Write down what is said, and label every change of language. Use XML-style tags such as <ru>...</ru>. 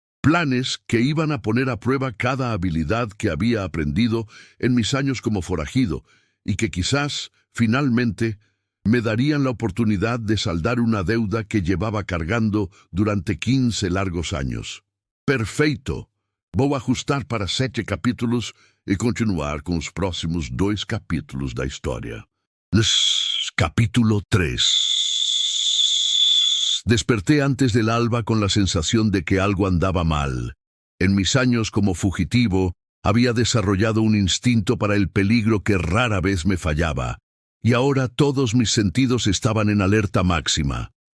<es>Planes que iban a poner a prueba cada habilidad que había aprendido en mis años como forajido y que quizás, finalmente, me darían la oportunidad de saldar una deuda que llevaba cargando durante 15 largos años.</es> <pt>Perfeito! Vou ajustar para 7 capítulos e continuar com os próximos 2 capítulos da história.</pt> <es>Capítulo 3. Desperté antes del alba con la sensación de que algo andaba mal. En mis años como fugitivo, había desarrollado un instinto para el peligro que rara vez me fallaba, y ahora todos mis sentidos estaban en alerta máxima.</es>